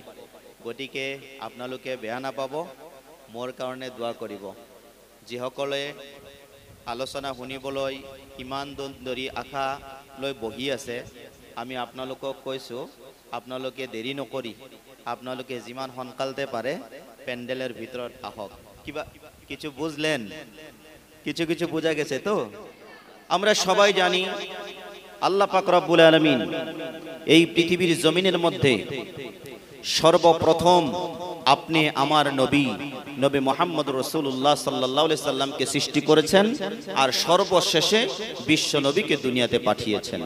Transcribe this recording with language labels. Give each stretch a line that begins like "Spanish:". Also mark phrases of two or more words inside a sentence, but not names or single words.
Assamese: গতিকে আপোনালোকে বেয়া নাপাব, মোৰ কাৰণে দোয়া কৰিব। যিসকলে আলোচনা শুনিবলৈ ইমান ধৰি আশা লৈ বহি আছে, আমি আপোনালোকক কৈছোঁ আপোনালোকে দেৰি নকৰি আপোনালোকে যিমান সোনকালতে পাৰে প্যান্ডেলের ভিতৰত আহক।
Bangla: কিবা কিছু বুঝলেন? কিছু কিছু বোঝা গেছে তো? আমরা সবাই জানি আল্লাহ পাক
Arabic: رب العالمين
Bangla: এই পৃথিবীর জমিনের মধ্যে সর্বপ্রথম আপনি আমার নবী নবী মুহাম্মদ
Arabic: رسول الله صلى الله عليه سلم
Bangla: সৃষ্টি করেছেন আর সর্বশেষে বিশ্ব নবীকে দুনিয়াতে পাঠিয়েছেন।